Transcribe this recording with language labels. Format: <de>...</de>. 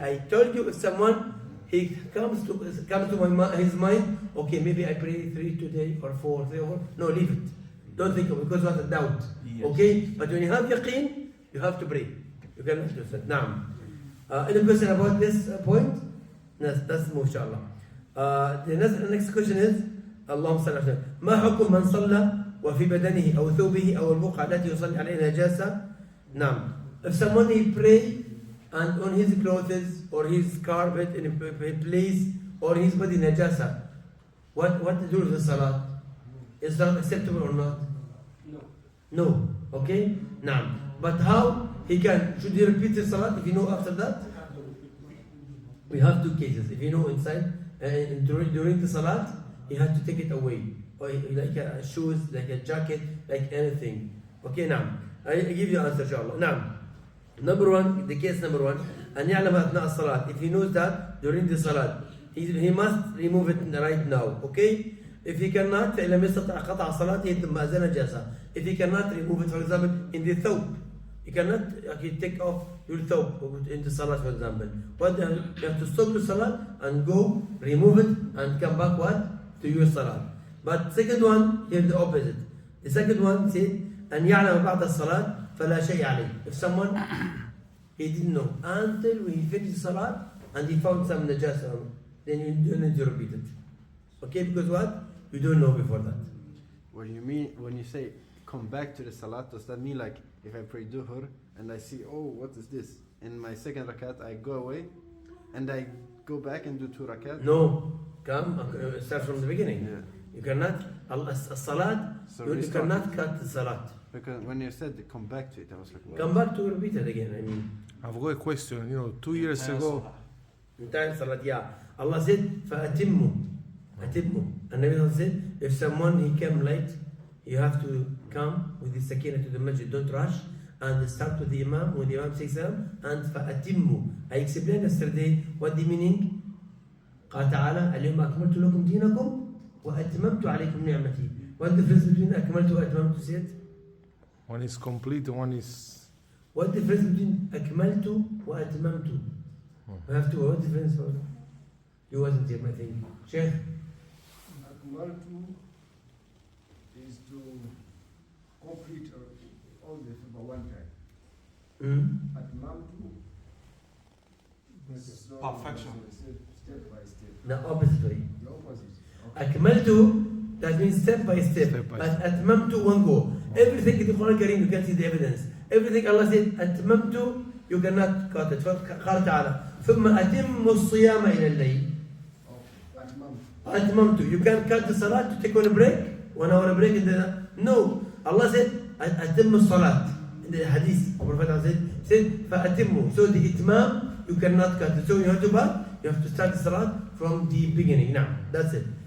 <en>I told you, if someone he comes to his mind, okay, maybe I pray 3 today or 4, 3 or 4. No, leave it. Don't think of it because what a doubt. Yes. Okay? But when you have yaqeen, you have to pray. You cannot do that. Now, any question about this point? That's inshallah. The next question is,</en> <ar>اللهم صل على وسلم. ما حكم من صلى وفي بدنه أو ثوبه أو البقعة التي يصلي عليها نجاسة؟ نعم.</ar> <en>If someone he pray and on his clothes or his carpet in a place or his body najasa, what to do with the salat? Is that acceptable or not? No. No. Okay? نعم. But how he can? Should he repeat the salat if you know after that? We have 2 cases. If you know inside during the salat, he has to take it away, or like a shoes, like a jacket, like anything. Okay, now I give you answer, inshallah. Now, number 1, the case number 1,</en> <ar>أن يعلم أثناء الصلاة.</ar> <en>If he knows that during the salat, he must remove it right now. Okay? If he cannot,</en> <ar>فإن لم يستطع قطع صلاته ثم أزال نجاسة.</ar> <en>If he cannot remove it, for example, in the thawb, you cannot take off your thawb in the salat, for example. What you have to stop the salat and go remove it and come back what? To your salat. But second one, here the opposite. The second one said,</en> <ar>أن يعلم بعد الصلاة فلا شيء عليه.</ar> <en>If someone, he didn't know until he finished the salat and he found some najasa, then you don't need to repeat it. Okay, because what? You don't know before that. What do you mean when you say come back to the salat? Does that mean like if I pray duhur and I see, oh, what is this? In my second rakat, I go away and I go back and do 2 rakat? No, come, start from the beginning. Yeah. You cannot, salat, So you restart. cannot cut the salat. Because when you said come back to it, I was like, what? Come back to repeat it again. I mean, I've got a question. You know, 2 years Entire ago, salah. entire salat, yeah. Allah said, فَأَتِمُّ. Atimmu. And Nabi said, if someone he came late, you have to come with the sakina to the masjid. Don't rush and start with the imam when the imam says salam and فَأَتِمُّ. I explained yesterday what the meaning</en> <ar>قال تعالى اليوم أكملت لكم دينكم وأتممت عليكم نعمتي.</ar> <en>What difference between أكملت وأتممت said? One is complete, one is. What difference between أكملت وأتممت? I have to. What difference? You wasn't here, I think. Sheikh. Akmaltu is to complete all the for one time. Atmamtu is Perfection. Step by step. The opposite way. The opposite. أكملت, that means step by step. Step by But step. أتممت one go. Everything in the Quran Kareem, you can see the evidence. Everything Allah said, أتممت, you cannot cut it.</en> <ar>قال تعالى ثم أتم الصيام إلى الليل. Atmamtu.</ar> <en>أتممت. You can cut the salat to take 1 break, 1 hour break in the. No. Allah said,</en> <ar>أتم الصلاة.</ar> <en>In the hadith, Prophet said, فأتموا. So the itmam, you cannot cut it. So you have to what? You have to start the salat from the beginning. Now, that's it.</en>